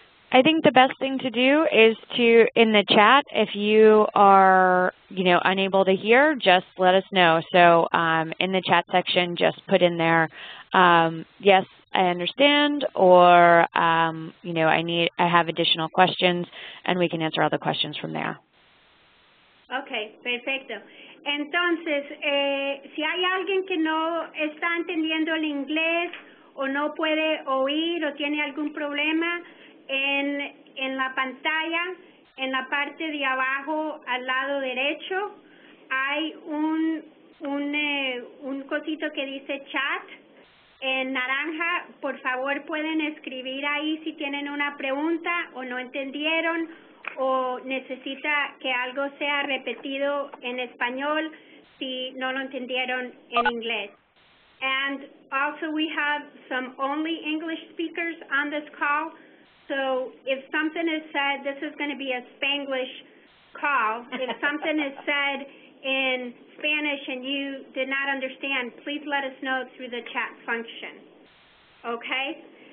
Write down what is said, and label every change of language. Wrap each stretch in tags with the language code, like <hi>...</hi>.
<en>I think the best thing to do is to, in the chat, if you are, unable to hear, just let us know. So in the chat section, just put in there, yes, I understand, or, I have additional questions, and we can answer all the questions from there.</en> <es>Okay, perfecto. Entonces, si hay alguien que no está entendiendo el inglés o no puede oír o tiene algún problema, en la pantalla, en la parte de abajo al lado derecho, hay un cosito que dice chat en naranja. Por favor, pueden escribir ahí si tienen una pregunta o no entendieron o necesita que algo sea repetido en español si no lo entendieron en inglés.</es> <en>And also we have some only English speakers on this call. So if something is said, this is going to be a Spanglish call. If something is said in Spanish and you did not understand, please let us know through the chat function. Okay?</en>